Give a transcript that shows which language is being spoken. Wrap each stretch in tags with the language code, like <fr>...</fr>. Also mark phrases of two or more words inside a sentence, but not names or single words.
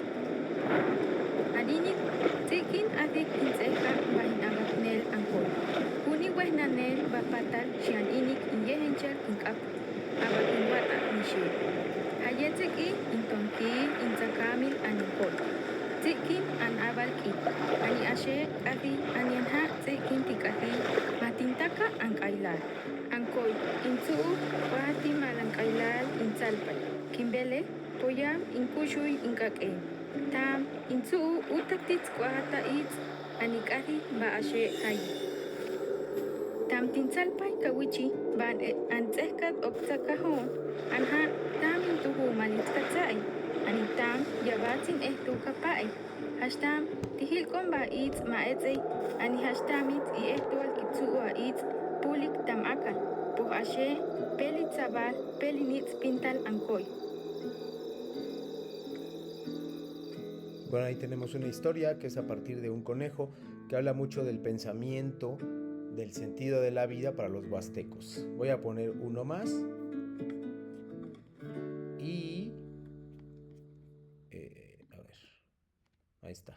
<hus>Adinik, tikin atik in tseka bahin abaknel angkoy. Huni wehnanel bapatal shian inik in yehenchal in kap, abakin wata nishe. Hayeteki in tonki in zakamil anikoy. Tsikin an abalki, ani ashe kati anianha tsikin tikati, matintaka ang kailal. Angkoy, intu wahati malang kailal in salpay. Kimbele, poyam in kushuy in kake. Tam, intu utatits kwahata it, anikati ba ashe hay. Tam tin salpay kawichi, ban an tsehkat oktakahon, anha tam intuhu malitkatsay. Anitam yabatin ehtu kapai. Hastam tihilkom ba it maetsay. Ani hastamit I ehtual kitsua it pulik tam akal. Po ashe pelit sabal pelinit pintal angkoy.</hus> <es>Bueno, ahí tenemos una historia que es a partir de un conejo que habla mucho del pensamiento, del sentido de la vida para los huastecos. Voy a poner uno más. Y a ver, ahí está.</es>